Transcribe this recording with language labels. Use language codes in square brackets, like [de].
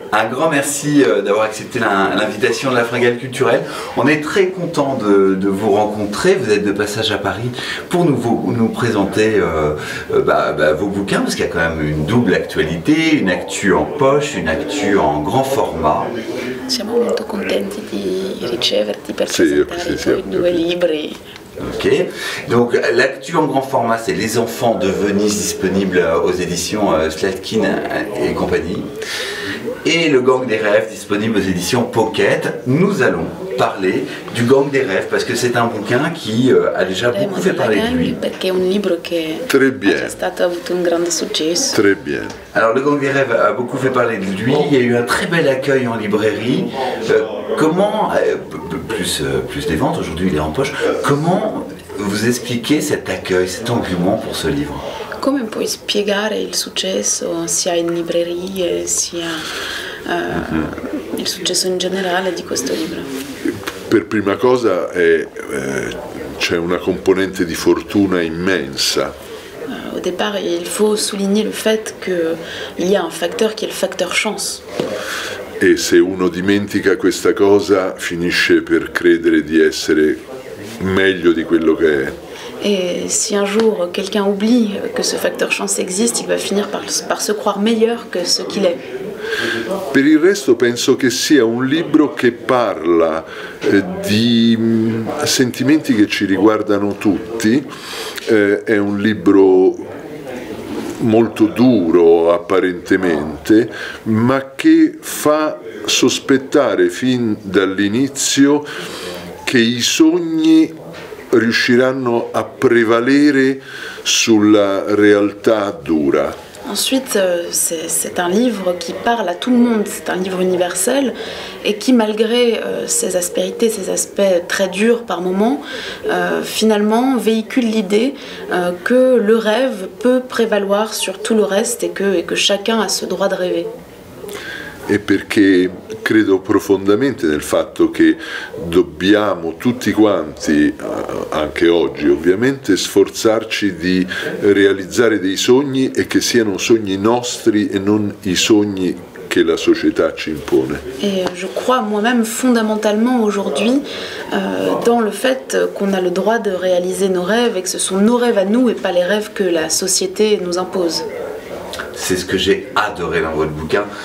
[fr] Un grand merci d'avoir accepté l'invitation de la Fringale Culturelle. On est très content de vous rencontrer. Vous êtes de passage à Paris pour nous présenter vos bouquins, parce qu'il y a quand même une double actualité, une actu en poche, une actu en grand format. [it] Siamo molto contenti di riceverti per presentare i tuoi due libri. [fr] Ok, donc l'actu en grand format, c'est Les Enfants de Venise, disponible aux éditions Slatkin et compagnie, et Le Gang des Rêves, disponible aux éditions Pocket. Nous allons parler du Gang des Rêves parce que c'est un bouquin qui a déjà beaucoup fait parler de lui. [it] Perché è un libro che ha avuto un grande successo. [fr] Très bien. Alors Le Gang des Rêves a beaucoup fait parler de lui, il y a eu un très bel accueil en librairie. Comment, plus des ventes, aujourd'hui il est en poche, comment vous expliquez cet accueil, cet engouement pour ce livre? [it] Come puoi spiegare il successo sia in librerie sia il successo in generale di questo libro? Per prima cosa c'è una componente di fortuna immensa. [fr] Au départ, il faut souligner le fait qu'il y a un facteur qui est le facteur chance. [it] E se uno dimentica questa cosa finisce per credere di essere meglio di quello che è. [fr] Et si un jour quelqu'un oublie que ce facteur chance existe, il va finir par se croire meilleur que ce qu'il est. [it] Per il resto penso che sia un libro che parla di sentimenti che ci riguardano tutti, è un libro molto duro apparentemente, ma che fa sospettare fin dall'inizio che i sogni riusciranno a prevalere sulla realtà dura. [fr] Ensuite, c'est un livre qui parle à tout le monde, c'est un livre universel et qui, malgré ses aspérités, ses aspects très durs par moments, finalement véhicule l'idée que le rêve peut prévaloir sur tout le reste et que chacun a ce droit de rêver. [it] E perché credo profondamente nel fatto che dobbiamo tutti quanti, anche oggi ovviamente, sforzarci di realizzare dei sogni e che siano sogni nostri e non i sogni che la società ci impone. [fr] Et je crois moi-même fondamentalement aujourd'hui dans le fait qu'on a le droit de réaliser nos rêves et que ce sont nos rêves à nous et pas les rêves que la société nous impose. C'est ce que j'ai adoré dans votre bouquin.